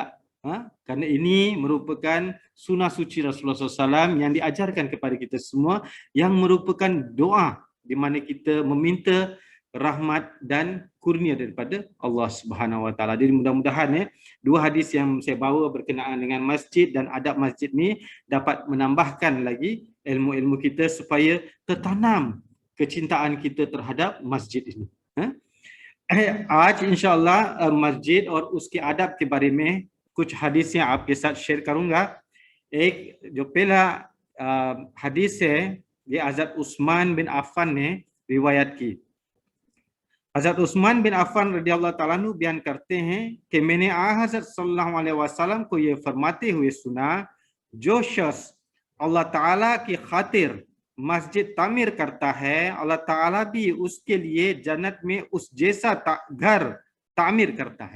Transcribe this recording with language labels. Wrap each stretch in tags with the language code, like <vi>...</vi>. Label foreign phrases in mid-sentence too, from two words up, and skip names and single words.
<ms>Kerana ini merupakan sunnah suci Rasulullah SAW yang diajarkan kepada kita semua, yang merupakan doa di mana kita meminta rahmat dan kurnia daripada Allah</ms> <ar>سبحانه وتعالى.</ar> <ms>Jadi mudah-mudahan dua hadis yang saya bawa berkenaan dengan masjid dan adab masjid ni dapat menambahkan lagi ilmu-ilmu kita supaya tertanam kecintaan kita terhadap masjid ini.</ms> <hi>आज इंशाअल्लाह मस्जिद और उसके आदब के बारे में कुछ हदीसें आपके साथ शेयर करूंगा। एक जो पहला हदीस है ये हज़रत उस्मान बिन अफ़्फ़ान ने रिवायत की। हज़रत उस्मान बिन अफ़्फ़ान</hi> <ar>رضي الله تعالى عنه</ar> <hi>बयान करते हैं कि मैंने हज़रत</hi> <ar>صلى الله عليه وسلم</ar> <hi>को ये फरमाते हुए सुना, जो शख्स अल्लाह ताला की खातिर मस्जिद तामीर करता है, अल्लाह ताला भी उसके लिए जन्नत में उस जैसा घर तामीर करता है।</hi>